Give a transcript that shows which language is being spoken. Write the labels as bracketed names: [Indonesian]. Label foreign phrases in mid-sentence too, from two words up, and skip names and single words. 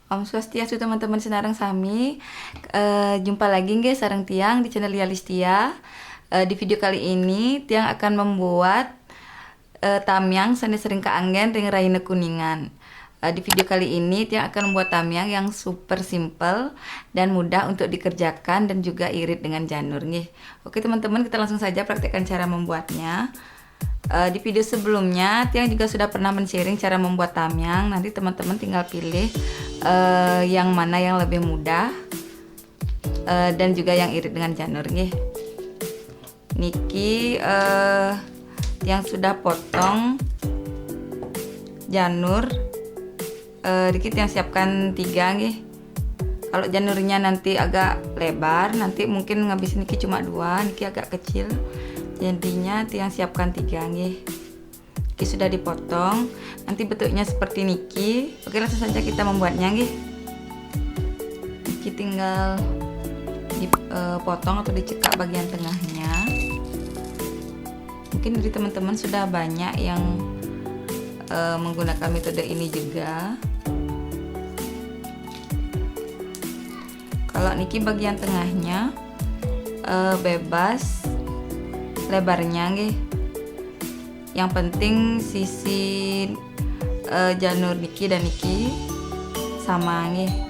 [Indonesian] Om Swastiastu teman-teman [Balinese] senarang sami. [Indonesian] Jumpa lagi nggih sareng Tiang di channel Yalistia. Di video kali ini Tiang akan membuat tamyang [Balinese] sane sering kaanggen ring raine kuningan. [Indonesian] Di video kali ini Tiang akan membuat tamyang yang super simple dan mudah untuk dikerjakan dan juga irit dengan janur nggih. Oke teman-teman, kita langsung saja praktekkan cara membuatnya. Di video sebelumnya Tiang juga sudah pernah men-sharing cara membuat tamyang. Nanti teman-teman tinggal pilih yang mana yang lebih mudah dan juga yang irit dengan janur nggih. Niki yang sudah potong janur dikit yang siapkan 3 nggih. Kalau janurnya nanti agak lebar, nanti mungkin ngabisin niki cuma 2, niki agak kecil. Jadinya Tiang siapkan 3 nggih. Niki sudah dipotong, nanti bentuknya seperti niki. Oke, langsung saja kita membuatnya nggih. Niki tinggal dipotong atau dicekak bagian tengahnya. Mungkin dari teman-teman sudah banyak yang menggunakan metode ini juga. Kalau niki bagian tengahnya bebas lebarnya nggih. Yang penting sisi janur niki dan niki sama nggih.